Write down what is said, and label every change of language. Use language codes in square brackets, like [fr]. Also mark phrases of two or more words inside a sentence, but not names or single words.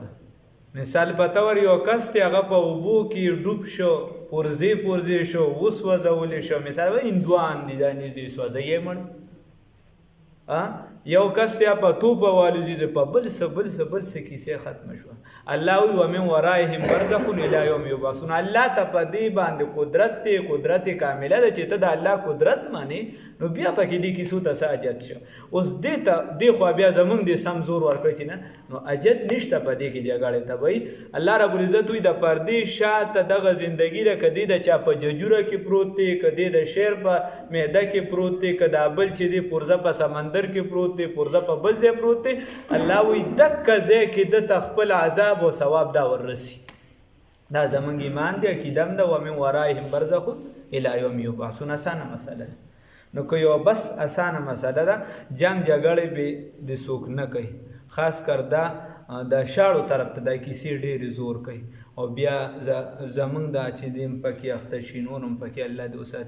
[ps] مثال په طور یو کس دی هغه په اوبو کې ډوب شو پورزې شو وسوځولی شو. مثال هندوان دي دا نږدې سوځوي مړ. یو کس دی په توپه والوزي په بل څه کیسې ختمه شوه. [ar] الله وی ومن ورائهم برزخ الی یوم یبعثون. [ps] الله ته په دې باندې قدرت کامله ده چې ته د الله قدرت مانی نو بیا پکې دې کیسو ته څه حاجت شه. اوس دې خوا بیا زمونږ دې سم زور ورکړی چې نه نو حاجت نشته په دې کې جګړې ته وایي. [ar] الله رب العزت [ps] وی د پردې شاته دغه زندګي ده که دې د چا په ججوره کې پروت دی که دې د شیر په معده کې پروت دی که دا بل چې دی پرزه په سمندر کې پروت دی پرزه په بل ځای پروت دی. الله وی دکه ځای کې دته خپل عذاب او ثواب دا وررسي. دا زمونږ ایمان دی عقیده هم ده. [ar] ومن ورائهم برزخ الی یوم یبعثون. [ps] اسانه مسله ده. نو که یو بس اسانه مسله ده جنگ جګړې به د څوک نه کوي. خاص کر دا د شاړو طرف ته دا کیسې ډېرې زور کوي او بیا زمونږ دا چې دیم پکې اخته شي نور هم پکې الله دې وساتي.